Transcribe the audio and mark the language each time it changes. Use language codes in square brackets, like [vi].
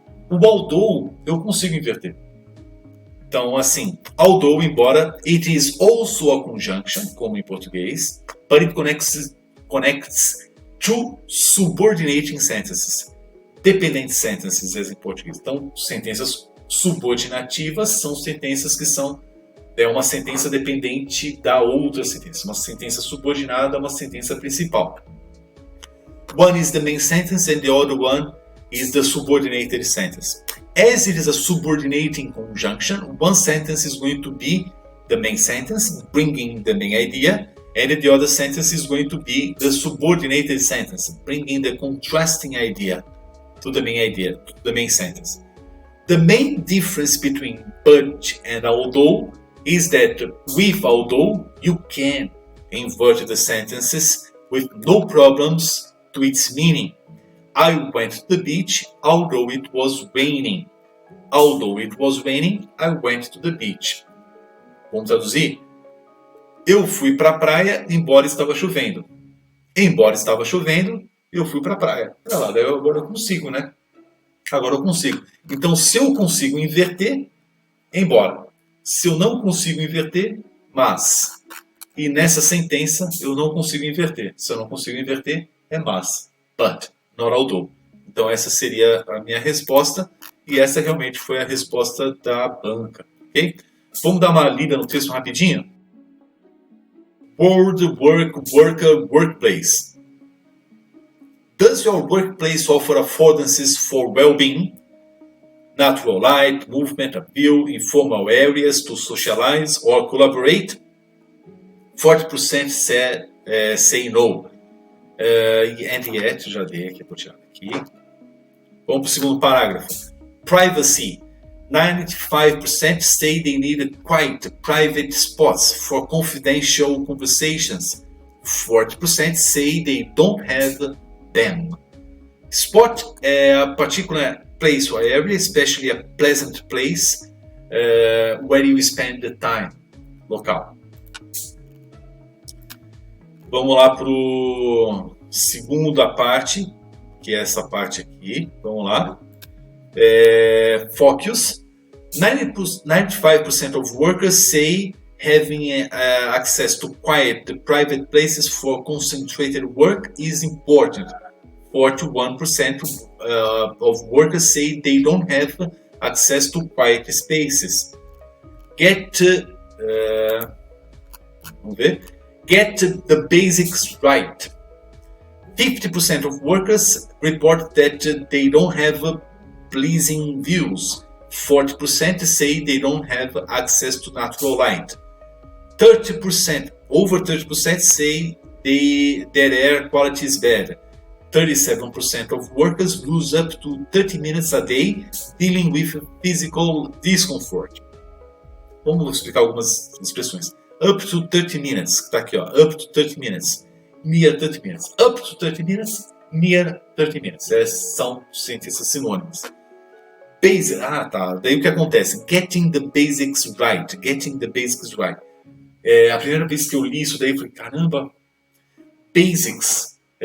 [pt] O although eu consigo inverter. Então, assim, [en] although, embora, it is also a conjunction, [pt] como em português, [en] but it connects two subordinating sentences. Dependent sentences [pt] em português. Então, sentenças subordinativas são sentenças que são uma sentença dependente da outra sentença. Uma sentença subordinada a uma sentença principal. [en] One is the main sentence and the other one is the subordinated sentence. As it is a subordinating conjunction, one sentence is going to be the main sentence, bringing the main idea, and the other sentence is going to be the subordinated sentence, bringing the contrasting idea to the main sentence. The main difference between but and although is that with although, you can invert the sentences with no problems to its meaning. I went to the beach, although it was raining. Although it was raining, I went to the beach. [pt] Vamos traduzir? Eu fui para a praia, embora estava chovendo. Embora estava chovendo, eu fui para a praia. Agora eu consigo, né? Agora eu consigo. Então, se eu consigo inverter, embora. Se eu não consigo inverter, mas. E nessa sentença, eu não consigo inverter. Se eu não consigo inverter, é mas. [en] But, not although. [pt] Então, essa seria a minha resposta. E essa realmente foi a resposta da banca. Ok? Vamos dar uma lida no texto rapidinho? [en] Word, work, worker, workplace. Does your workplace offer affordances for well-being? Natural light, movement, appeal, informal areas to socialize or collaborate? 40% say no. [pt] And yet, já dei aqui, vou tirar aqui. Vamos para o segundo parágrafo. Privacy. [en] 95% say they need quiet, private spots for confidential conversations. 40% say they don't have them. Spot a particular place or area, especially a pleasant place where you spend the time. [pt] Local. Vamos lá para a segunda parte, que é essa parte aqui. Vamos lá. Focus. [en] 95% of workers say having access to quiet, private places for concentrated work is important. 41% of workers say they don't have access to quiet spaces. Get the basics right. 50% of workers report that they don't have pleasing views. 40% say they don't have access to natural light. 30%, over 30% say their air quality is bad. 37% of workers lose up to 30 minutes a day dealing with physical discomfort. [pt] Vamos explicar algumas expressões. [en] Up to 30 minutes, [pt] está aqui, ó. [en] Up to 30 minutes. Near 30 minutes. Up to 30 minutes. Near 30 minutes. [pt] São sentenças sinônimas. Daí o que acontece? [en] Getting the basics right. Getting the basics right. [pt] A primeira vez que eu li isso daí, eu falei, caramba, basics.